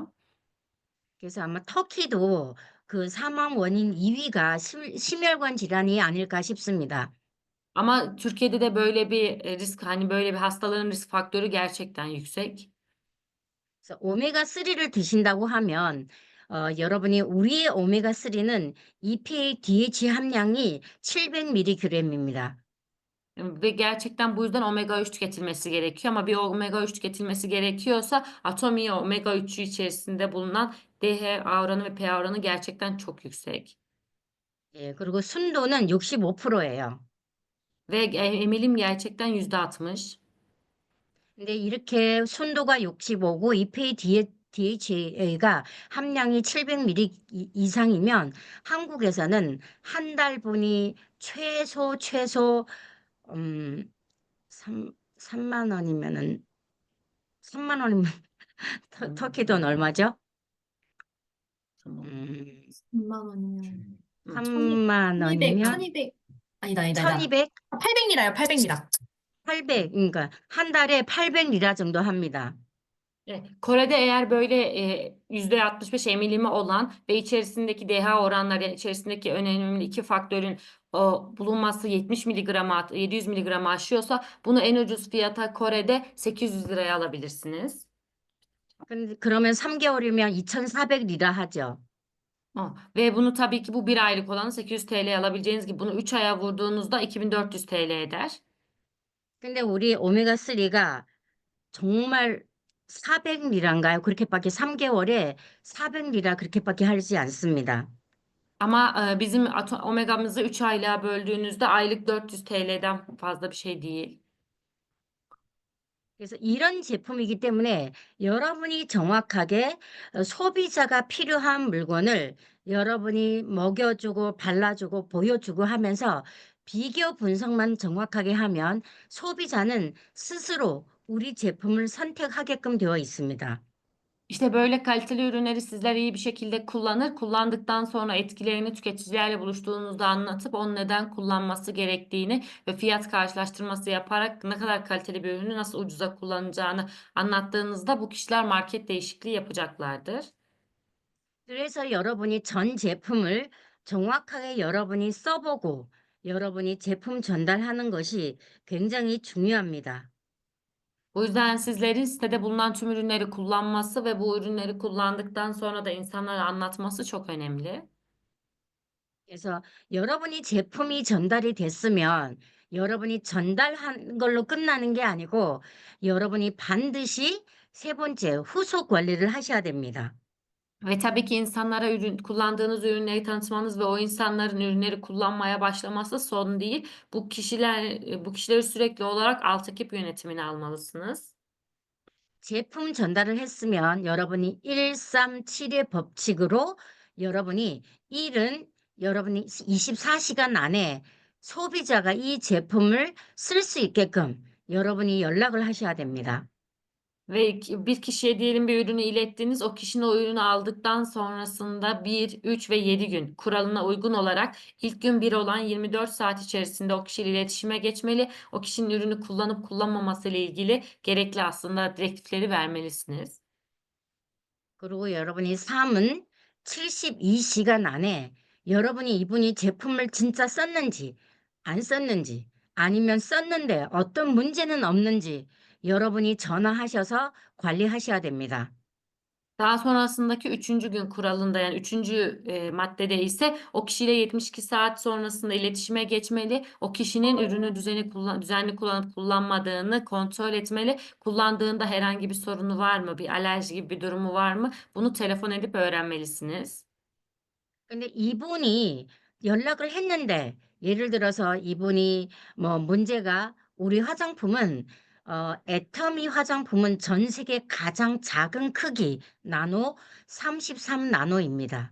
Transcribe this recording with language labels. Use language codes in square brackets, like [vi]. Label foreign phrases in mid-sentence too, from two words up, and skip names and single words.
[ko] 그래서 아마 터키도 그 사망 원인 2위가 심혈관 질환이 아닐까 싶습니다. [tr] Ama Türkiye'de de böyle bir risk, hani böyle bir hastalığın risk faktörü gerçekten yüksek. [ko] 그래서 오메가3를 드신다고 하면 여러분이 우리의 오메가3는 EPA DH 함량이 700mg입니다. [tr] Ve gerçekten bu yüzden omega 3 tüketilmesi gerekiyor. Ama bir omega 3 tüketilmesi gerekiyorsa Atomy omega 3'ü içerisinde bulunan DHA oranı ve pH oranı gerçekten çok yüksek. [ko] 예, 그리고 순도는 65%예요. [tr] Ve emilim gerçekten %60. [ko] 근데 이렇게 순도가 65고 EPA DHA가 함량이 700mg 이상이면 한국에서는 한 달분이 최소 3만 원이면은 3만 원이면 터키 돈 얼마죠? [tr] Tamam. 음, [ko] 10만 원이면 3만 1200, 원이면 1200. 아니다. 1200, 800리라요, 800리라. 800, 그러니까 한 달에 800리라 정도 합니다. [tr] Evet, Kore'de eğer böyle %65 emilimi olan ve içerisindeki DHA oranları, yani içerisindeki önemli iki faktörün bulunması 70 miligrama 700 miligrama aşıyorsa bunu en ucuz fiyata Kore'de 800 liraya alabilirsiniz. [ko] 근데 그러면 3개월이면 2,400리라 하죠. [tr] Ve bunu tabii ki bu bir aylık olanı 800 TL'ye alabileceğiniz gibi bunu 3 aya vurduğunuzda 2400 TL eder. [ko] 근데 우리 오메가3가 정말 400리라인가요? 그렇게밖에 3개월에 400리라 그렇게밖에 하지 않습니다. [tr] Ama bizim omegamızı 3 aylığa böldüğünüzde aylık 400 TL'den fazla bir şey değil. [ko] 그래서 이런 제품이기 때문에 여러분이 정확하게 소비자가 필요한 물건을 여러분이 먹여주고 발라주고 보여주고 하면서 비교 분석만 정확하게 하면 소비자는 스스로 우리 제품을 선택하게끔 되어 있습니다. [tr] İşte böyle kaliteli ürünleri sizler iyi bir şekilde kullanır. Kullandıktan sonra etkilerini tüketicilerle buluştuğunuzda anlatıp onun neden kullanması gerektiğini ve fiyat karşılaştırması yaparak ne kadar kaliteli bir ürünü nasıl ucuza kullanacağını anlattığınızda bu kişiler market değişikliği yapacaklardır. [ko] 그래서 여러분이 전 제품을 정확하게 여러분이 써보고 여러분이 제품 전달하는 것이 굉장히 중요합니다. [tr] Bu yüzden sizlerin sitede bulunan tüm ürünleri kullanması ve bu ürünleri kullandıktan sonra da insanlara anlatması çok önemli. [ko] 그래서 여러분이 제품이 전달이 됐으면 여러분이 전달한 걸로 끝나는 게 아니고 여러분이 반드시 세 번째 후속 관리를 하셔야 됩니다. [tr] Ve tabii ki insanlara kullandığınız ürünleri tanıtmanız ve o insanların ürünleri kullanmaya başlaması son değil. Bu kişileri sürekli olarak alt ekip yönetimine almalısınız. [ko] 제품 전달을 했으면 여러분이 137의 법칙으로 여러분이 여러분이 24시간 안에 소비자가 이 제품을 쓸 수 있게끔 여러분이 연락을 하셔야 됩니다. [tr] Ve bir kişiye diyelim bir ürünü ilettiniz. O kişinin o ürünü aldıktan sonrasında 1, 3 ve 7 gün kuralına uygun olarak ilk gün 1 olan 24 saat içerisinde o kişiyle iletişime geçmeli. O kişinin ürünü kullanıp kullanmaması ile ilgili gerekli aslında direktifleri vermelisiniz. [ko] 그리고 여러분이 삶은 72시간 안에 여러분이 이분이 제품을 진짜 썼는지 안 썼는지 아니면 썼는데 어떤 문제는 없는지 여러분이 전화하셔서 관리하셔야 됩니다. [tr] Daha sonrasındaki üçüncü gün kuralında yani üçüncü maddede ise o kişiyle 72 saat sonrasında iletişime geçmeli. O kişinin ürünü düzenli kullanıp kullanmadığını kontrol etmeli. Kullandığında herhangi bir sorunu var mı? Bir alerji gibi bir durumu var mı? Bunu telefon edip öğrenmelisiniz. [ko] 근데 이분이 연락을 했는데 예를 들어서 이분이 뭐 문제가 우리 화장품은 애터미 화장품은 전 세계 가장 작은 크기 나노 33 나노입니다.